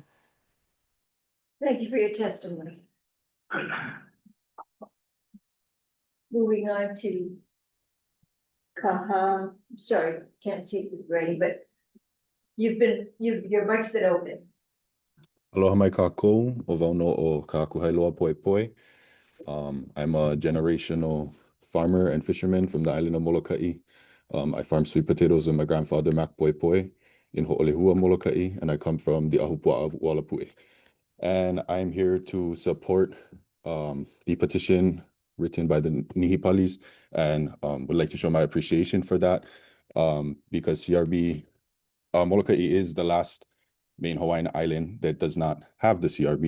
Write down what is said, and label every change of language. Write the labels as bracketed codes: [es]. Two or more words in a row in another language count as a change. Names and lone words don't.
[en] Thank you for your testimony. Moving on to Kaha, sorry, can't see it ready, but your mic's been open. [haw] Aloha mai kākou, o wau no o ka kuhailoa poi poi. [en] I'm a generational farmer and fisherman from the island of Molokai. I farmed sweet potatoes with my grandfather, Mac Poi Poi. in Ho'olehua, Molokai, and I come from the Ahupua'a of Ualapue. And I'm here to support the petition written by the Nihipalis, and would like to show my appreciation for that, because CRB, Molokai is the last main Hawaiian island that does not have the CRB.